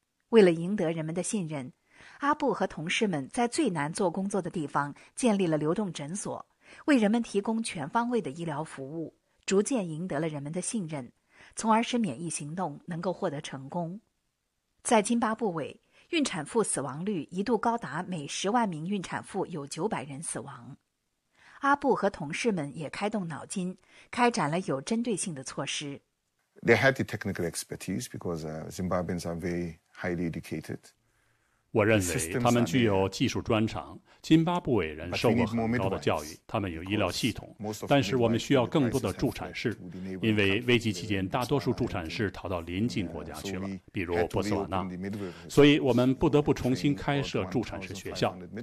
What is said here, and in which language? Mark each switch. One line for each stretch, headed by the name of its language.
Chinese: 为了赢得人们的信任，阿布和同事们在最难做工作的地方建立了流动诊所，为人们提供全方位的医疗服务，逐渐赢得了人们的信任，从而使免疫行动能够获得成功。在津巴布韦，孕产妇死亡率一度高达每10万名孕产妇有900人死亡。阿布和同事们也开动脑筋，开展了有针对性的措施。
English: They had the technical expertise because Zimbabweans are very highly educated.
Chinese: 我认为他们具有技术专长，津巴布韦人受过很高的教育，他们有医疗系统，但是我们需要更多的助产士，因为危机期间大多数助产士逃到邻近国家去了，比如博茨瓦纳，所以我们不得不重新开设助产士学校。